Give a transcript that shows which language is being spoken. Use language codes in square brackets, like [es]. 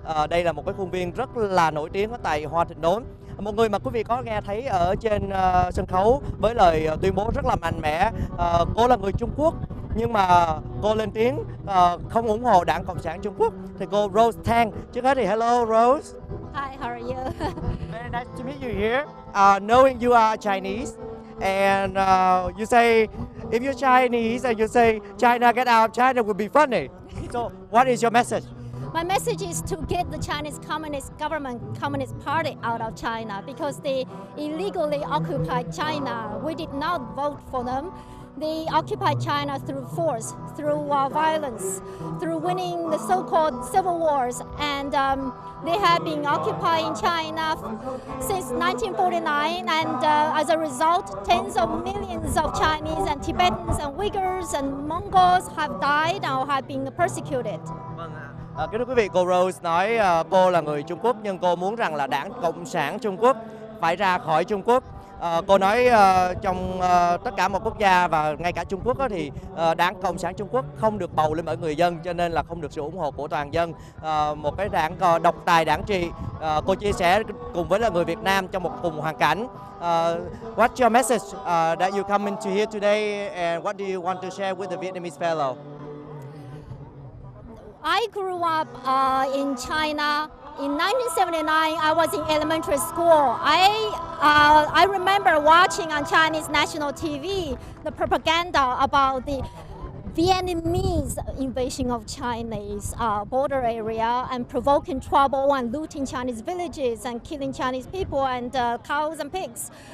[vi] Đây là một cái khuôn viên rất là nổi tiếng ở tại Hoa Thịnh Đốn. Một người mà quý vị có nghe thấy ở trên sân khấu với lời tuyên bố rất là mạnh mẽ. Cô là người Trung Quốc Nhưng mà cô lên tiếng không ủng hộ Đảng Cộng sản Trung Quốc. Thì cô Rose Tang, trước hết thì hello Rose. [en] Hi, how are you? Very nice to meet you here. Knowing you are Chinese, and you say if you're Chinese and you say China get out of China would be funny. So what is your message? My message is to get the Chinese Communist government, Communist Party out of China because they illegally occupied China. We did not vote for them. They occupied China through force, through violence, through winning the so-called civil wars, and they have been occupying China since 1949, and as a result, tens of millions of Chinese and Tibetans and Uyghurs and Mongols have died or have been persecuted. [vi] Kính thưa quý vị, cô Rose nói cô là người Trung Quốc nhưng cô muốn rằng là Đảng Cộng sản Trung Quốc phải ra khỏi Trung Quốc. Cô nói trong tất cả một quốc gia và ngay cả Trung Quốc thì Đảng Cộng sản Trung Quốc không được bầu lên bởi người dân, cho nên là không được sự ủng hộ của toàn dân. Một cái đảng độc tài đảng trị. Cô chia sẻ cùng với là người Việt Nam trong một cùng hoàn cảnh. [en] What's your message that you come into here today, and what do you want to share with the Vietnamese fellow? I grew up in China. In 1979, I was in elementary school. I remember watching on Chinese national TV the propaganda about the Vietnamese invasion of Chinese border area and provoking trouble and looting Chinese villages and killing Chinese people and cows and pigs.